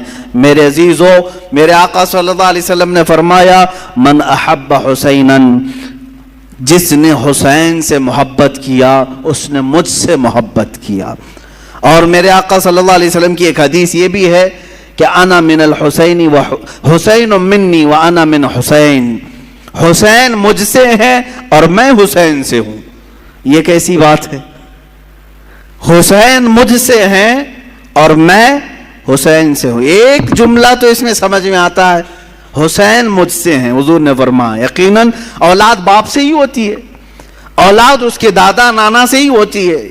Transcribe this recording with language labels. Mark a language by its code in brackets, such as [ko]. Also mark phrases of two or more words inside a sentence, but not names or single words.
[ur] میرے عزیزو، میرے آقا [ar] صلی اللہ علیہ وسلم [ur] نے فرمایا، [ar] من احب حسینن، [ur] جس نے حسین سے محبت کیا اس نے مجھ سے محبت کیا۔ اور میرے آقا [ar] صلی اللہ علیہ وسلم [ur] کی ایک حدیث یہ بھی ہے کہ [ar] انا من الحسین و حسین منی و انا من حسین، [ur] حسین مجھ سے ہے اور میں حسین سے ہوں۔ یہ کیسی بات ہے؟ حسین مجھ سے ہیں اور میں حسین سے ہوں۔ ایک جملہ تو اس میں سمجھ میں آتا ہے، حسین مجھ سے ہیں۔ حضور نے فرمایا یقیناً اولاد باپ سے ہی ہوتی ہے، اولاد اس کے دادا نانا سے ہی ہوتی ہے۔